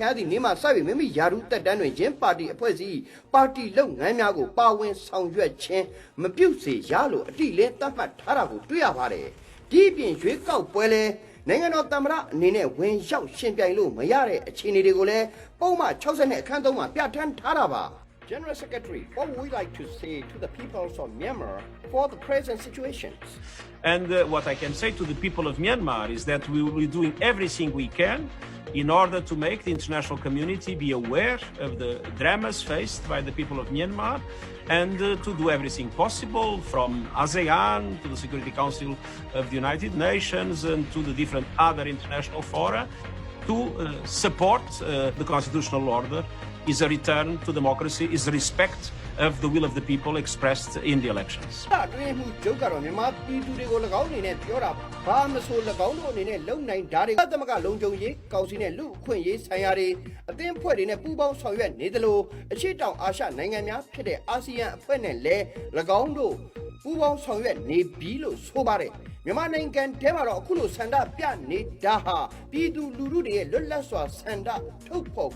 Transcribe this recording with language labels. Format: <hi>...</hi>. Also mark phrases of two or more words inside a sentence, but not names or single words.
<my>ရသည့်နေ့မှစပြီးမိမိယာရုတက်တန်းတွင်ချင်းပါတီအဖွဲ့အစည်းပါတီလုပ်ငန်းများကိုပါဝင်ဆောင်ရွက်ခြင်းမပြုစေရလို့အတိအလင်းသတ်မှတ်ထားတာကိုတွေ့ရပါတယ်ဒီအပြင်ရွေးကောက်ပွဲလဲနိုင်ငံတော်သမ္မတအနေနဲ့ဝင်ရောက်ရှင်ပြိုင်လို့မရတဲ့အခြေအနေတွေကိုလည်းပုံမှန်60နဲ့အခန်း3မှာပြဋ္ဌာန်းထားတာပါ</my> <en>General Secretary, what would we like to say to the people of Myanmar for the present situations? And what I can say to the people of Myanmar is that we will be doing everything we can in order to make the international community be aware of the dramas faced by the people of Myanmar and to do everything possible from ASEAN to the Security Council of the United Nations and to the different other international fora to support the constitutional order is a return to democracy, is respect of the will of the people expressed in the elections.</en> <my>တွင်မှုကျုပ်ကတော့မြန်မာပြည်သူတွေကို၎င်းအနေနဲ့ပြောတာဘာမဆို၎င်းတို့အနေနဲ့လုံနိုင်ဓာတ်တွေသမဂလုံခြုံရေးကောင်စီနဲ့လူအခွင့်ရေးဆိုင်ရာတွေအသင်းအဖွဲ့တွေနဲ့ပူးပေါင်းဆောင်ရွက်နေသလိုအရှေ့တောင်အာရှနိုင်ငံ များဖြစ်တဲ့အာဆီယံအဖွဲ့နဲ့လည်း၎င်းတို့ပူးပေါင်းဆောင်ရွက်နေပြီလို့ဆိုပါတယ်မြန်မာနိုင်ငံထဲမှာတော့အခုလိုဆန္ဒပြနေတာဟာပြည်သူလူထုတွေရဲ့လွတ်လပ်စွာဆန္ဒထုတ်ဖော်ခွ</my>